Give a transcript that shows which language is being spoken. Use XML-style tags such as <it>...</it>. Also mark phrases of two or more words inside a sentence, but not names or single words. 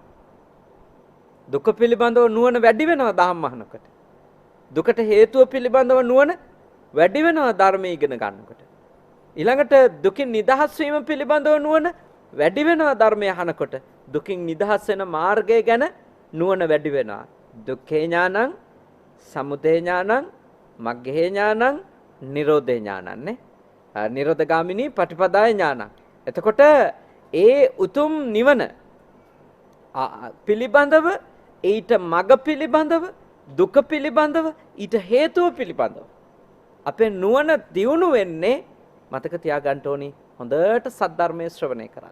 <si>දුක පිළිබඳව නුවණ වැඩි වෙනවා ධම්ම අහනකොට. දුකට හේතුව පිළිබඳව නුවණ වැඩි වෙනවා ධර්මය ඉගෙන ගන්නකොට. ඊළඟට දුකින් නිදහස් වීම පිළිබඳව නුවණ වැඩි වෙනවා ධර්මය අහනකොට. දුකින් නිදහස් වෙන මාර්ගය ගැන නුවණ වැඩි වෙනවා.</si> <pi>දුක්ඛේ ඥානං, සමුදය ඥානං, මග්ගේ ඥානං, නිරෝධේ ඥානං නේ. නිරෝධගාමිනී පටිපදාය ඥානං.</pi> <si>එතකොට ඒ උතුම් නිවන පිළිබඳව, ඊට මග පිළිබඳව, දුක පිළිබඳව, ඊට හේතුව පිළිබඳව අපේ නුවණ දියුණු වෙන්නේ මතක තියාගන්න ඕනි හොඳට සද්ධර්මයේ ශ්‍රවණය කරන්න.</si>